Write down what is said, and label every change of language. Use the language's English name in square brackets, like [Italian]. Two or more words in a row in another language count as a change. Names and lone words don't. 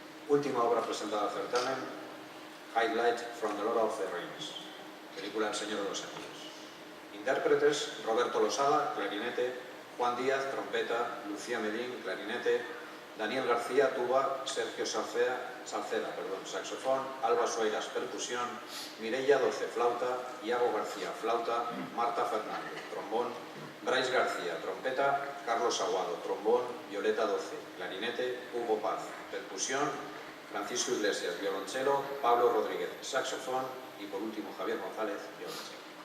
[Spanish] Última obra presentada al certamen, Highlight from the Lord of the Rings, película El Señor de los Anillos. Intérpretes, Roberto Losada, clarinete, Juan Díaz, trompeta, Lucía Medín, clarinete, Daniel García, tuba, Sergio Salceda, saxofón, Alba Sueiras, percusión, Mireia Doce, flauta, Iago García, flauta, Marta Fernández, trombón, Brais García, trompeta, Carlos Aguado, trombón, Violeta Doce, clarinete, Hugo Paz, percusión, Francisco Iglesias, violonchelo, Pablo Rodríguez, saxofón y por último Javier González, violonchelo.